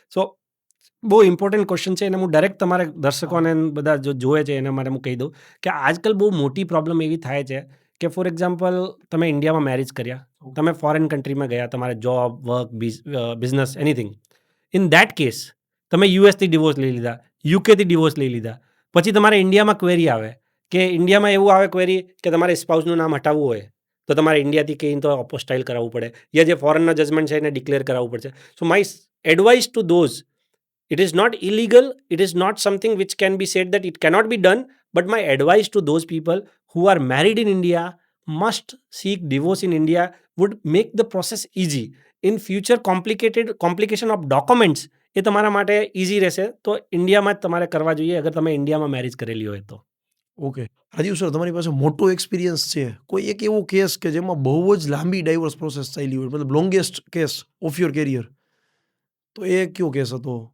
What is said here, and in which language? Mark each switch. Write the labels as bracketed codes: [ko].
[gu] સો બહુ important question છે, અને હું ડાયરેક્ટ તમારે દર્શકોને બધા જો જોવે છે એના માટે હું કહી દઉં કે આજકાલ બહુ મોટી પ્રોબ્લેમ એવી થાય છે કે ફોર એક્ઝામ્પલ તમે ઇન્ડિયામાં મેરેજ કર્યા, તમે ફોરેન કન્ટ્રીમાં ગયા, તમારે job, work, business, anything, in that case તમે યુએસથી ડિવોર્સ લઈ લીધા, યુકેથી ડિવોર્સ લઈ લીધા, પછી તમારે ઇન્ડિયામાં ક્વેરી આવે કે ઇન્ડિયામાં એવું આવે ક્વેરી કે તમારે સ્પાઉસનું નામ હટાવવું હોય તો તમારે ઇન્ડિયાથી કહીને તો અપોસ્ટાઇલ કરાવવું પડે, યા જે ફોરેનનો જજમેન્ટ છે એને ડિક્લેર કરાવવું પડશે. [en] So my advice to those, it is not illegal, it is not something which can be said that it cannot be done, but my advice to those people who are married in India must seek divorce in India, would make the process easy. In future complication of documents [gu] એ તમારા માટે easy રહેશે. તો ઇન્ડિયામાં જ તમારે કરવા જોઈએ અગર તમે ઇન્ડિયામાં મેરેજ કરેલી હોય તો. ઓકે, રાજીવ સર, તમારી પાસે મોટો એક્સપિરિયન્સ છે, કોઈ એક એવો કેસ કે જેમાં બહુ જ લાંબી ડાઇવોર્સ પ્રોસેસ થયેલી હોય, મતલબ [en] longest case of your career, [gu] તો એ કયો કેસ હતો?